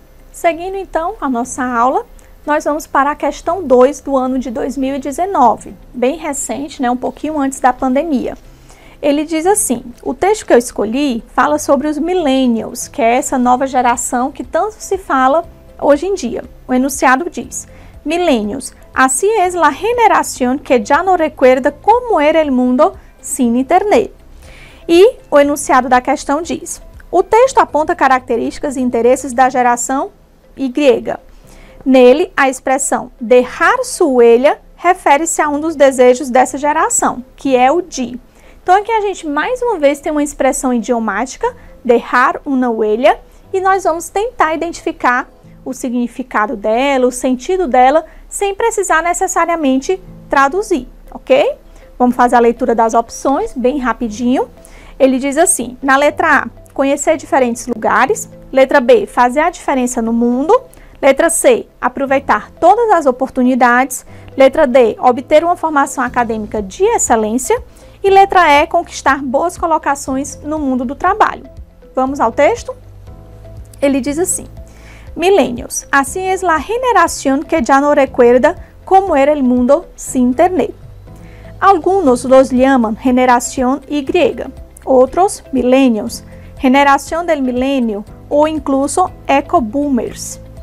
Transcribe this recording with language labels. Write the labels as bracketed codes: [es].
[pt] Seguindo então a nossa aula, nós vamos para a questão 2 do ano de 2019, bem recente, né, um pouquinho antes da pandemia. Ele diz assim, o texto que eu escolhi fala sobre os millennials, que é essa nova geração que tanto se fala hoje em dia. O enunciado diz, [es] millennials, así es la generación que ya no recuerda cómo era el mundo sin internet. [pt] E o enunciado da questão diz, o texto aponta características e interesses da geração Y. Nele, a expressão deixar sua huella refere-se a um dos desejos dessa geração, que é o de. Então, aqui a gente mais uma vez tem uma expressão idiomática, deixar uma huella, e nós vamos tentar identificar o significado dela, o sentido dela, sem precisar necessariamente traduzir, ok? Vamos fazer a leitura das opções, bem rapidinho. Ele diz assim, na letra A, conhecer diferentes lugares. Letra B, fazer a diferença no mundo. Letra C, aproveitar todas as oportunidades. Letra D, obter uma formação acadêmica de excelência. E letra E, conquistar boas colocações no mundo do trabalho. Vamos ao texto? Ele diz assim, [es] millennials, así es la generación que ya no recuerda cómo era el mundo sin internet. Algunos los llaman generación Y, otros millennials, generación del milenio o incluso eco-boomers.